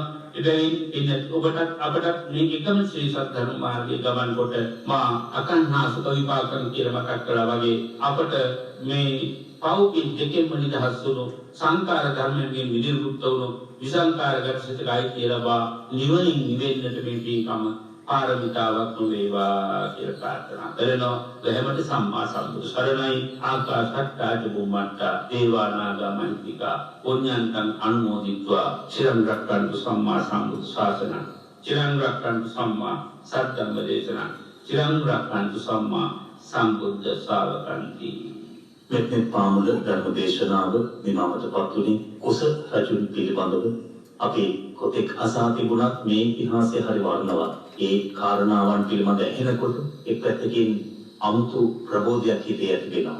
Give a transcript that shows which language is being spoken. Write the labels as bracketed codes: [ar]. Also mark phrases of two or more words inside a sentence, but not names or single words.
[si] එබැවින් ඉන්න ඔබටත් අපටත් මේ එකම ශ්‍රී සද්ධර්ම මාර්ගයේ ගමන් කොට මා අකන්හාසක විපාකම් කියලා මතක් කළා වගේ අපට මේ පෞකින් දෙකෙන්ම නිදහස් වුණු සංකාර ධර්මයෙන් විනිර්මුක්ත වුණු විසංකාරගත සිතයි කියලා නිවනින් නිවෙන්නට මේ පින්කම පාරමිතාවක් වේවා කියලා ප්‍රාර්ථනා කරනවා. එහෙමද සම්මා සම්බුදු සරණයි. [pi] ආකාශත්තාච බුම්මත්තා දේවානාගා මහිත්‍තිකා පුඤ්ඤන්තං අනුමෝදිත්වා චිරං රක්ඛන්තු සම්මා සම්බුදු ශාසනං චිරං රක්ඛන්තු සම්මා සද්ධම්ම දේශනං චිරං රක්ඛන්තු සම්මා සම්බුද්ධ ශාවකන්ති. [si] මෙත්නෙත් පාමුල ධර්ම දේශනාව නිමාවටපත් වුණේ කුස රජුන් පිළිබඳව අපි කොතෙක් අසා තිබුණත් මේ ඉතිහාසය හරි වර්ණවත්. ඒ කාරණාවන් පිළිබඳ ඇහෙනකොට එක් පැත්තකින් අමුතු ප්‍රබෝධයක් හිතේ ඇති වෙනවා.